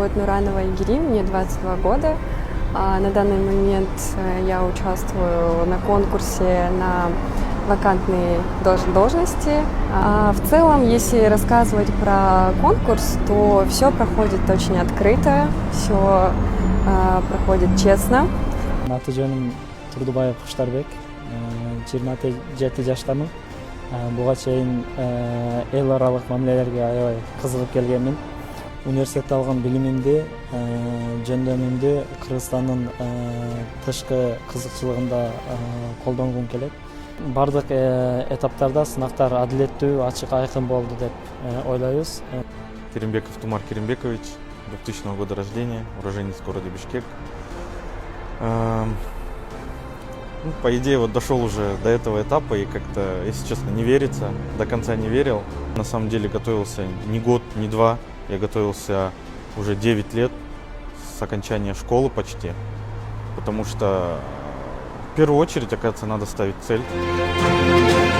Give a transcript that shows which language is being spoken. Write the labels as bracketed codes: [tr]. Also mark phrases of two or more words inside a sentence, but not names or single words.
[ru] Буранова Игири, мне 22 года. На данный момент я участвую на конкурсе на вакантные должности. В целом, если рассказывать про конкурс, то все проходит очень открыто, все проходит честно. [ky] Аты жөнүм Турдубаев Куштарбек, 27 жаштамын. Буга чейин эл аралык мамилелерге аябай кызыгып келгенмин. Университетте алган билимимди, жөндөмүмдү Кыргызстандын тышкы кызыкчылыгында колдонгум келет. Бардык этаптарда сынактар адилеттүү, ачык, айкын болду деп ойлойбуз. [ru] Керимбеков Тумар Керимбекович, 2000 года рождения, уроженец города Бишкек. По идее, вот дошел уже до этого этапа и как-то, если честно, не верится, до конца не верил. На самом деле готовился не год, не два, я готовился уже 9 лет с окончания школы почти, потому что в первую очередь, оказывается, надо ставить цель.